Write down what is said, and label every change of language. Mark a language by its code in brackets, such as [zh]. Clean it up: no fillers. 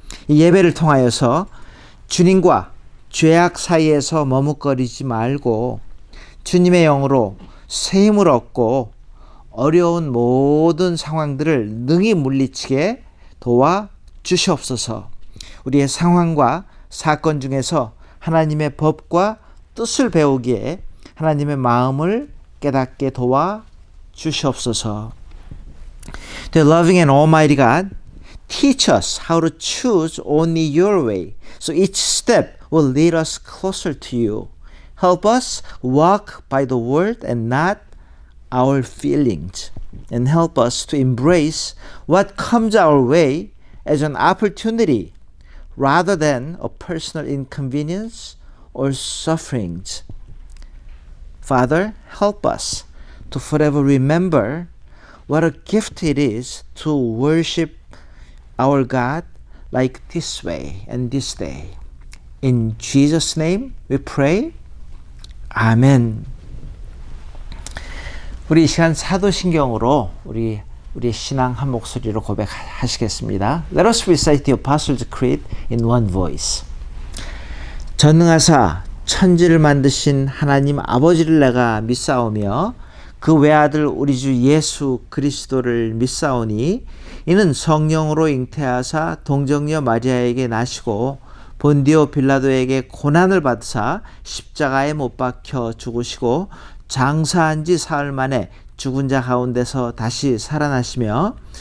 [ko] 이 예배를 통하여서 주님과 죄악 사이에서 머뭇거리지 말고 주님의 영으로 새 힘을 얻고 어려운 모든 상황들을 능히 물리치게 도와주시옵소서. 우리의 상황과 사건 중에서 하나님의 법과 뜻을 배우기에 하나님의 마음을 깨닫게 도와주시옵소서. [en] The loving and almighty God, teach us how to choose only your way. So each step will lead us closer to you. Help us walk by the word and not our feelings. And help us to embrace what comes our way as an opportunity rather than a personal inconvenience or sufferings. Father, help us to forever remember what a gift it is to worship our God like this way and this day. In Jesus' name we pray. 아멘. [ko] 우리 이 시간 사도신경으로 우리의 신앙 한 목소리로 고백하시겠습니다. [en] Let us recite the Apostles' Creed in one voice. [ko] 전능하사 천지를 만드신 하나님 아버지를 내가 믿사오며 그 외아들 우리 주 예수 그리스도를 믿사오니 이는 성령으로 잉태하사 동정녀 마리아에게 나시고 본디오 빌라도에게 고난을 받으사 십자가에 못 박혀 죽으시고 장사한 지 사흘 만에 죽은 자 가운데서 다시 살아나시며